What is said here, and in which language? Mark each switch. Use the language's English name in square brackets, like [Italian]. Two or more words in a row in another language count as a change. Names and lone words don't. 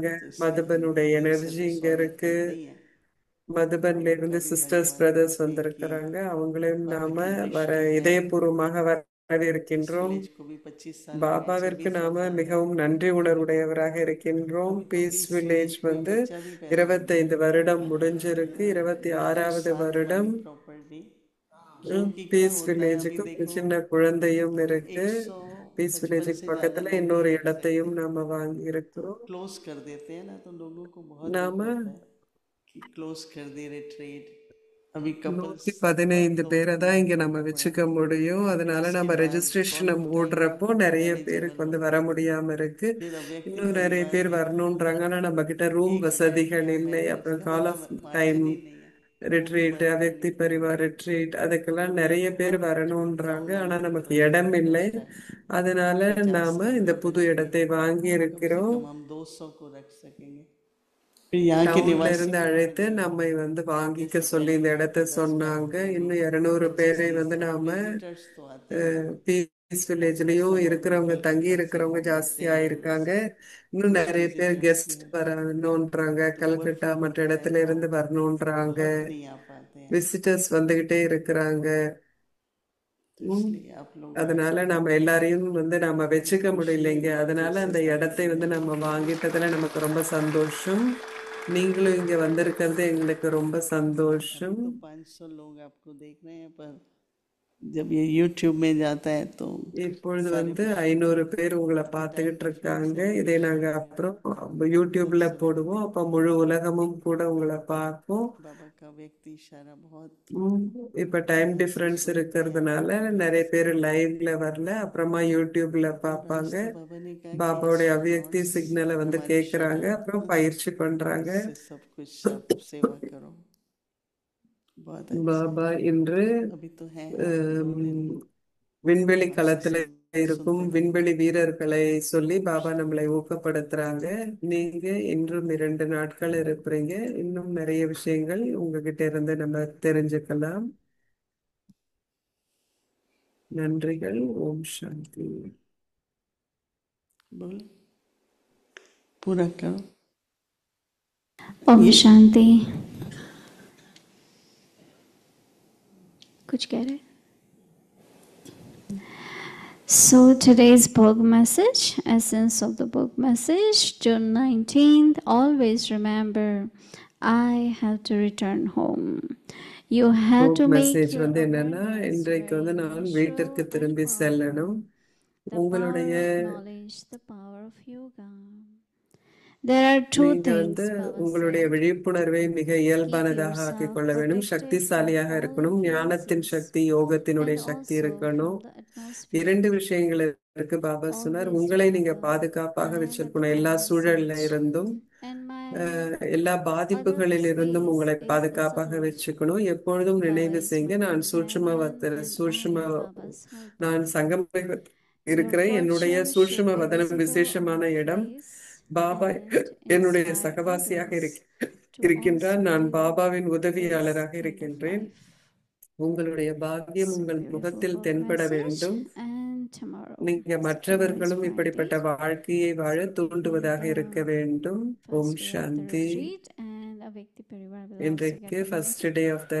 [Tamil] மதுபனுடைய எனர்ஜி இங்க இருக்கு. மதுபன்ல இருந்து சிஸ்டர்ஸ் பிரதர்ஸ் வந்திருக்கிறாங்க. அவங்களையும் நாம இதயபூர்வமாக வரவேற்கின்றோம். [Hindi] को भी 25 साल [Tamil] பாபாவிற்கு நாம மிகவும் நன்றி உணர்வுடையவராக இருக்கின்றோம். பீஸ் வில்லேஜ் வந்து 25 வருடம் முடிஞ்சிருக்கு. 26வது வருடம் [Hindi] प्रॉपर्टी [Tamil] பீஸ் வில்லேஜுக்கு ஒரு சின்ன குழந்தையும் இருக்கு. பீஸ் வில்லேஜுக்கு பக்கத்துல இன்னொரு இடத்தையும் நாம வாங்கி இருக்கிறோம். [Hindi] क्लोज कर देते हैं ना, तो लोगों को बहुत [Tamil] நாம [Hindi] दुख होता है कि क्लोज कर दे रिट्रीट। अभी कपल्स [Tamil] 115 பேரை தான் இங்க நம்ம வச்சுக்க முடியும். அதனால நம்ம ரெஜிஸ்ட்ரேஷனை மூடுறப்போ நிறைய பேருக்கு வந்து வர முடியாம இருக்கு. இன்னும் நிறைய பேர் வரணும்ன்றாங்க. ஆனா நம்ம கிட்ட ரூம் வசதிகள் இல்லை. அப்புறம் கால் ஆஃப் டைம் ரிட்ரீட், அவ்யக்தி பரிவார் ரிட்ரீட், அதுக்கெல்லாம் நிறைய பேர் வரணும்ன்றாங்க. ஆனா நமக்கு இடம் இல்லை. அதனால நாம இந்த புது இடத்தை வாங்கி இருக்கிறோம். [Hindi] हम 200 को रख सकेंगे। फिर यहाँ के [Tamil] டவுன்ல [Hindi] निवासी [Tamil] இருந்து அழைத்து நம்மை வந்து வாங்கிக்க சொல்லி இந்த இடத்த சொன்னாங்க. இன்னும் 200 பேரை வந்து நாம [Hindi] तो आते [Tamil] பீஸ் வில்லேஜ்லயும் இருக்கிறவங்க, தங்கி இருக்கிறவங்க ஜாஸ்தியா இருக்காங்க. இன்னும் நிறைய பேர் கெஸ்ட் வரணும்ன்றாங்க. கல்கட்டா மற்ற இடத்துல இருந்து வரணும்ன்றாங்க. [Hindi] नहीं आ पाते हैं, [Tamil] விசிட்டர்ஸ் வந்துகிட்டே இருக்கிறாங்க. [Hindi] इसलिए आप लोग [Tamil] அதனால நம்ம எல்லாரையும் வந்து நம்ம வச்சுக்க முடியலைங்க. அதனால அந்த இடத்தை வந்து நம்ம வாங்கிட்டதுல நமக்கு ரொம்ப சந்தோஷம். நீங்களும் இங்க வந்திருக்கிறது எங்களுக்கு ரொம்ப சந்தோஷம். [Hindi] तो 500 लोग आपको देख रहे हैं, पर जब ये YouTube में जाता है तो [Tamil] இப்பொழுது வந்து 500 பேர் உங்களை பார்த்துக்கிட்டு இருக்காங்க. இதை நாங்க அப்புறம் யூடியூப்ல போடுவோம். அப்ப முழு உலகமும் கூட உங்களை பார்ப்போம். [Hindi] बाबा का व्यक्ति इशारा बहुत [Tamil] இப்ப டைம் டிஃபரன்ஸ் இருக்கிறதுனால நிறைய பேர் லைவ்ல வரல. அப்புறமா யூடியூப்ல பார்ப்பாங்க. [Hindi] बाबा ने कहा [Tamil] பாபாவுடைய அவ்வியக்தி சிக்னலை வந்து கேட்கறாங்க. அப்புறம் பயிற்சி பண்றாங்க. [Hindi] कि सब कुछ आप सेवा करो। बहुत अच्छा। [Tamil] பாபா இன்று [Hindi] अभी तो है [Tamil] விண்வெளி களத்துல இருக்கும் விண்வெளி வீரர்களை சொல்லி பாபா நம்மளை ஊக்கப்படுத்துறாங்க. நீங்க இன்றும் 2 நாட்கள் இருப்பீங்க. இன்னும் நிறைய விஷயங்கள் உங்ககிட்ட இருந்து நம்ம தெரிஞ்சுக்கலாம். நன்றிகள். ஓம் சாந்தி. [Hindi] बोलो, पूरा करो। ओम शांति। कुछ कह रहे? [English] So today's book message, essence of the book message, June 19th. Always remember, I have to return home. You have to make [Tamil] மெசேஜ் [English] your [Tamil] வந்து என்னன்னா, [English] awareness [Tamil] இன்றைக்கு வந்து [English] very [Tamil] நான் [English] visual [Tamil] வீட்டிற்கு [English] and [Tamil] திரும்பி [English] calm. [Tamil] செல்லணும். [English] The [Tamil] உங்களுடைய [English] power of knowledge, the power of yoga. There are two [Tamil] நீங்க [English] things, Baba [Tamil] உங்களுடைய [English] said. [Tamil] விழிப்புணர்வை மிக இயல்பானதாக [English] yourself [Tamil] ஆக்கிக் கொள்ள வேண்டும். [English] protected [Tamil] சக்திசாலியாக [English] from all [Tamil] இருக்கணும். ஞானத்தின் [English] appearances [Tamil] சக்தி, யோகத்தினுடைய [English] and [Tamil] சக்தி [English] also [Tamil] இருக்கணும். [English] from the atmosphere. [Tamil] 2 விஷயங்கள் இருக்கு பாபா சொன்னார். [English] Always [Tamil] உங்களை நீங்க [English] remember. [Tamil] பாதுகாப்பாக [English] And [Tamil] வச்சிருக்கணும். எல்லா [English] Baba [Tamil] சூழல்ல [English] said, [Tamil] இருந்தும் [English] and my [Tamil] எல்லா [English] other [Tamil] பாதிப்புகளில் இருந்தும் [English] space [Tamil] உங்களை [English] is the [Tamil] பாதுகாப்பாக [English] subtle. [Tamil] வச்சுக்கணும். எப்பொழுதும் [English] Baba [Tamil] நினைவு [English] is [Tamil] செய்யுங்க, நான் [English] working there and I am Baba's [Tamil] நான் [English] helper. [Tamil] சங்கம [English] Your [Tamil] இருக்கிறேன். என்னுடைய [English] fortune should [Tamil] சூட்சும [English] be [Tamil] வதனம் [English] visible [Tamil] விசேஷமான [English] on your [Tamil] இடம். [English] face [Tamil] பாபா [English] and [Tamil] என்னுடைய [English] inspire [Tamil] சகவாசியாக [English] others to [Tamil] இருக்கின்றார். [English] also [Tamil] நான் [English] live [Tamil] பாபாவின் [English] this [Tamil] உதவியாளராக [English] kind of [Tamil] இருக்கின்றேன். [English] life. [Tamil] உங்களுடைய பாக்கியம் [English] So [Tamil] உங்கள் [English] beautiful [Tamil] முகத்தில் [English] book [Tamil] தென்பட [English] message. [Tamil] வேண்டும். [English] And tomorrow [Tamil] நீங்க [English] is [Tamil] மற்றவர்களும் [English] Friday. [Tamil] இப்படிப்பட்ட வாழ்க்கையை வாழ தூண்டுவதாக இருக்க வேண்டும். ஓம் [English] First day of the [Tamil] சாந்தி. [English] retreat and Avyakti Parivar belongs [Tamil] இன்றைக்கு [English] together. first day of the